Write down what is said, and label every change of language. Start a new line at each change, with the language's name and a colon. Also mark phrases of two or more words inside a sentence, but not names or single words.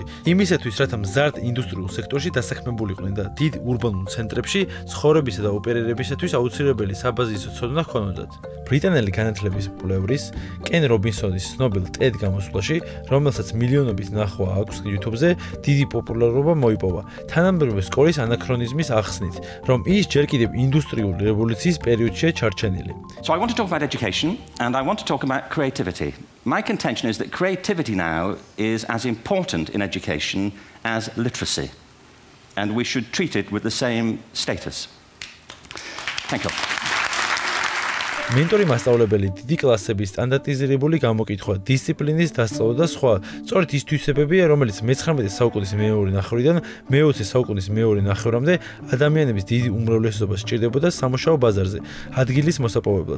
Georgian: იმისათვის, რათა მზარდ ინდუსტრიულ სექტორში დასაქმებულიყვნენ და დიდ ურბანულ ცენტრებში ცხოვრებისა და ოპერირებისათვის აუცილებელი საბაზისო ცოდნა ჰქონოდათ. ბრიტანელი განათლების მკვლევრის კენ რობინსონის ცნობილ TED გამოსვლაში, რომელსაც მილიონობით ნახვა აქვს YouTube-ზე, დიდი პოპულარობა მოიპოვა. თანამედროვე სკოლის ანაქრონიზმის ახსნით, რომ ის ჯერ კიდევ ინდუსტრიული რევოლუციის პერიოდშია ჩარჩენილი.
English: So I want to talk about education and I want to talk about creativity. My contention is that creativity now is as important in education as literacy, and we should treat it with the same status. Thank you.
Georgian: მენტორი მასწავლებელი დიდი კლასების სტანდარტიზირებული გამოკითხვა, დისციპლინის დასწავლა და სხვა. სწორედ ის თვისებებია, რომელიც მე-19 საუკუნის მეორე ნახევრიდან მე-20 საუკუნის მეორე ნახევრამდე ადამიანების დიდი უმრავლესობას სჭირდებოდა სამუშაო ბაზარზე, ადგილის მოსაპოვებლად.